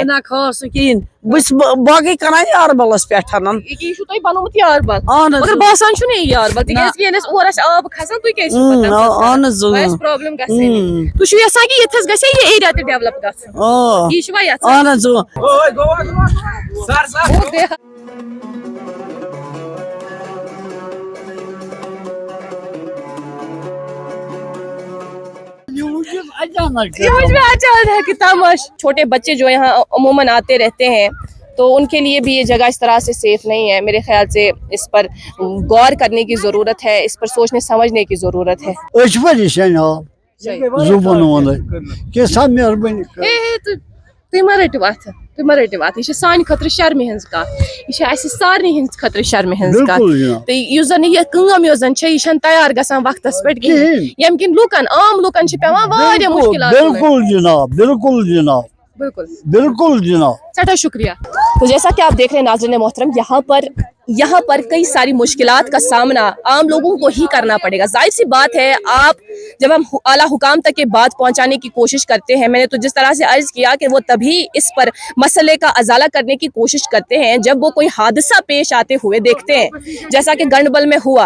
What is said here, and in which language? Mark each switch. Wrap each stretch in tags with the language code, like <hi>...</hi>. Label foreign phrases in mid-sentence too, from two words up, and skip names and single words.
<ks>نہ خاص نہٕ کِہیٖنۍ بہٕ چھُس باقٕے کران یاربلس پٮ۪ٹھ یہِ چھُو تۄہہِ بنومُت یاربل اہن حظ مگر باسان چھُنہٕ یہِ یاربل تِکیازِ کہِ ییٚلہِ أسۍ اور آسہِ آب کھسان تُہۍ کیازِ چھِو اہن حظ پرابلم گژھِ تُہۍ چھِو یژھان کہ ییٚتھس گژھِ یہِ ایریا تہِ ڈیولپ گژھُن یہِ چھُوا یژھان اہن حظ</ks> <ur>چھوٹے بچے جو یہاں عموماً آتے رہتے ہیں تو ان کے لیے بھی یہ جگہ اس طرح سے سیف نہیں ہے میرے خیال سے اس پر غور کرنے کی ضرورت ہے اس پر سوچنے سمجھنے کی ضرورت ہے</ur> <ks>زبان ون کیسا مہربانی تُہۍ مہ رٔٹِو اَتھٕ تُہۍ مہ رٔٹِو اَتھٕ یہِ چھِ سانہِ خٲطرٕ شرمہِ ہٕنٛز کَتھ یہِ چھِ اَسہِ سارنٕے ہٕنٛدِ خٲطرٕ شرمہِ ہٕنٛز کَتھ تہٕ یُس زن یہِ کٲم یۄس زن چھےٚ یہِ چھنہٕ تیار گژھان وقتس پٮ۪ٹھ کِہیٖنۍ ییٚمہِ کِنۍ لُکن عام لُکن چھِ پیوان واریاہ مُشکِلات بالکل جناب بالکل جناب بالکل بالکل جناب سٹھا شکریہ</ks> <ur>تو جیسا کہ آپ دیکھ رہے ہیں ناظرین محترم یہاں پر یہاں پر کئی ساری مشکلات کا سامنا عام لوگوں کو ہی کرنا پڑے گا. ظاہر سی بات ہے، آپ جب ہم اعلیٰ حکام تک یہ بات پہنچانے کی کوشش کرتے ہیں، میں نے تو جس طرح سے عرض کیا کہ وہ تبھی اس پر مسلے کا ازالہ کرنے کی کوشش کرتے ہیں جب وہ کوئی حادثہ پیش آتے ہوئے دیکھتے ہیں، جیسا کہ گنڈبل میں ہوا.</ur>